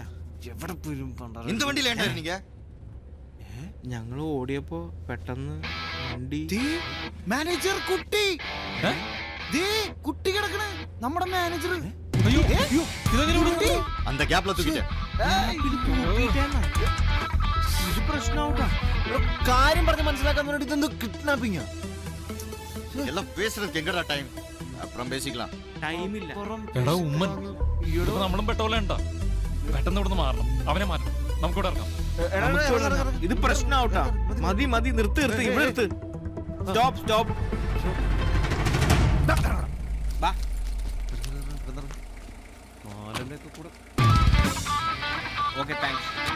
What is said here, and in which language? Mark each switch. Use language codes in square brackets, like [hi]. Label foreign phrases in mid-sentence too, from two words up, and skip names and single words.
[ml] എവിടെ പോലും പണ്ടാ [ta] இந்த வண்டியில ஏன்டா நீங்க [ml] ഞങ്ങൾ ഓടിയപ്പോ പെട്ടെന്ന് വണ്ടി മാനേജർ കുട്ടി ദേ കുട്ടി കിടക്കണ നമ്മുടെ മാനേജർ [ta] அந்த கேப்ல தூக்கிட்டேன் [ml] ഇത് പ്രശ്നമാവട്ടാ. കാര്യം പറഞ്ഞ് മനസ്സിലാക്കാൻ വേണ്ടി ഇതെന്തോ കിഡ്നാപ്പിംഗ്. [ta] எல்லாம் பேசுறதுக்கு எங்கடா டைம் அப்புறம் பேசிக்கலாம் [ml] ടൈമില്ല. എടാ ഉമ്മൻ ഇതിപ്പോ നമ്മളും പെട്ടോലെ ഉണ്ടാ. പെട്ടെന്ന് ഇവിടുന്ന് മാറണം. അവനെ മാറ്റണം. നമുക്കിവിടെ ഇറങ്ങാം. ഇത് പ്രശ്നമാവട്ടാ. മതി മതി നിർത്ത് നിർത്ത് ഇവിടെ നിർത്ത്. [en] stop stop. okay thanks.